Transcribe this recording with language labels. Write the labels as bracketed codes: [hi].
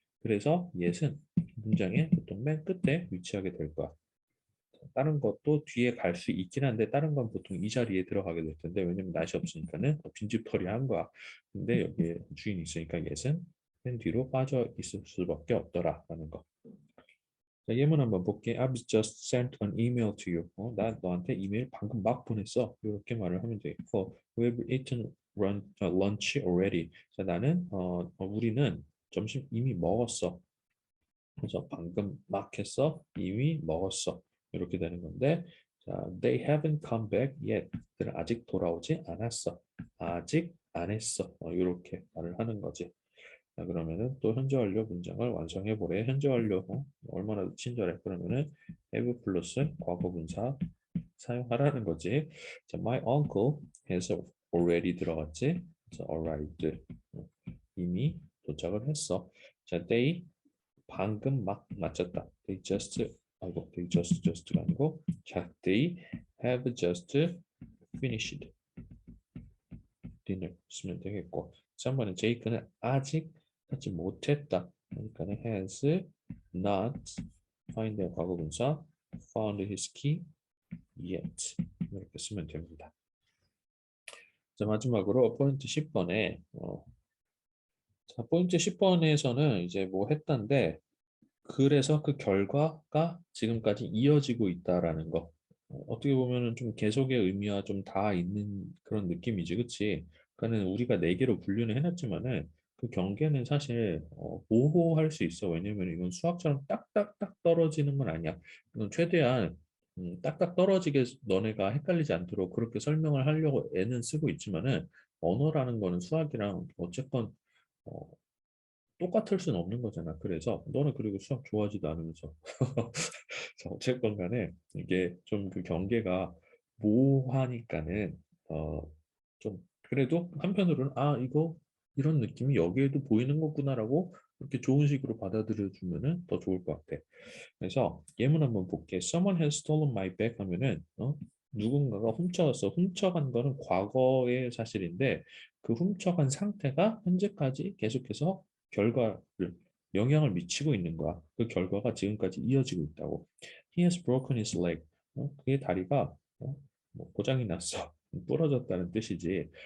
[ko] 그래서 얘는 문장의 보통 맨 끝에 위치하게 될 거야. 다른 것도 뒤에 갈 수 있긴 한데 다른 건 보통 이 자리에 들어가게 될 텐데 왜냐면 not이 없으니까는 빈집털이 한 거야. 근데 여기에 주인이 있으니까 얘는 맨 뒤로 빠져 있을 수밖에 없더라라는 거. 자, 예문 한번 볼게. [en] I've just sent an email to you. [ko] 나 너한테 이메일 방금 막 보냈어. 이렇게 말을 하면 되겠고, [en] We've eaten lunch already. [ko] 자, 나는 우리는 점심 이미 먹었어. 그래서 방금 막 했어. 이미 먹었어. 이렇게 되는 건데, 자, [en] They haven't come back yet. [ko] 그들은 아직 돌아오지 않았어. 아직 안 했어. 이렇게 말을 하는 거지. 자, 그러면은 또 현재 완료 문장을 완성해 보래. 현재 완료 얼마나 친절해. 그러면은 have 플러스 과거 분사 사용하라는 거지. [en] 자, my uncle has already [ko] 들어갔지. 그래서 arrived 이미 도착을 했어. 자, they 방금 막 마쳤다. [en] They just [ko] 아이고 [en] they just가 [ko] 아니고 자, [en] they have just finished dinner [ko] 쓰면 되겠고. 3번은 제이크는 아직 하지 못했다. 그러니까는 [en] has not find의 과거분사 found his key yet [ko] 이렇게 쓰면 됩니다. 자, 마지막으로 포인트 10번에 자, 포인트 10번에서는 이제 뭐 했던데 그래서 그 결과가 지금까지 이어지고 있다라는 거. 어떻게 보면은 좀 계속의 의미와 좀 다 있는 그런 느낌이지, 그치? 그러니까는 우리가 네 개로 분류는 해놨지만은 그 경계는 사실 모호할 수 있어. 왜냐면 이건 수학처럼 딱딱딱 떨어지는 건 아니야. 이건 최대한 딱딱 떨어지게 너네가 헷갈리지 않도록 그렇게 설명을 하려고 애는 쓰고 있지만은 언어라는 거는 수학이랑 어쨌건 어, 똑같을 수는 없는 거잖아. 그래서 너는 그리고 수학 좋아하지도 않으면서 자, 어쨌건 간에 이게 좀 그 경계가 모호하니까는 좀 그래도 한편으로는 아 이거 이런 느낌이 여기에도 보이는 거구나라고 이렇게 좋은 식으로 받아들여 주면은 더 좋을 것 같아. 그래서 예문 한번 볼게. [en] Someone has stolen my bag [ko] 하면은 누군가가 훔쳐갔어. 훔쳐간 거는 과거의 사실인데 그 훔쳐간 상태가 현재까지 계속해서 결과를 영향을 미치고 있는 거야. 그 결과가 지금까지 이어지고 있다고. [en] He has broken his leg. [ko] 그의 다리가 뭐 고장이 났어. 부러졌다는 뜻이지.